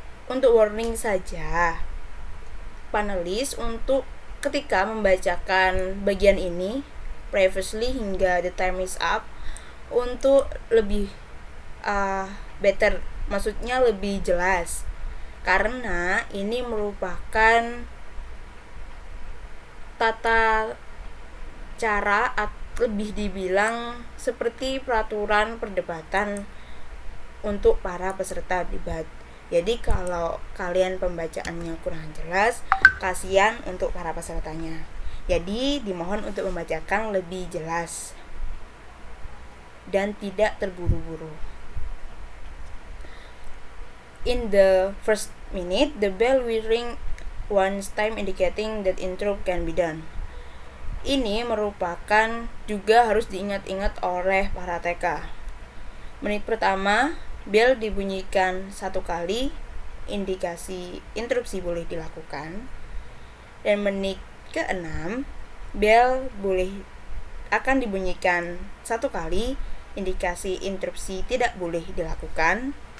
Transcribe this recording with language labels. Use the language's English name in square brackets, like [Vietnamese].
[Indonesian] Untuk warning saja, panelis untuk ketika membacakan bagian ini previously hingga [English] the time is up [Indonesian] untuk lebih better, maksudnya lebih jelas, karena ini merupakan tata cara lebih dibilang seperti peraturan perdebatan untuk para peserta debat. Jadi kalau kalian pembacaannya kurang jelas, kasihan untuk para pesertanya. Jadi dimohon untuk membacakan lebih jelas dan tidak terburu-buru. [English] In the first minute, the bell will ring once time indicating that intro can be done. [Indonesian] Ini merupakan juga harus diingat-ingat oleh para TK. Menit pertama, bel dibunyikan satu kali, indikasi interupsi boleh dilakukan. Dan menit ke-6, bel akan dibunyikan satu kali, indikasi interupsi tidak boleh dilakukan.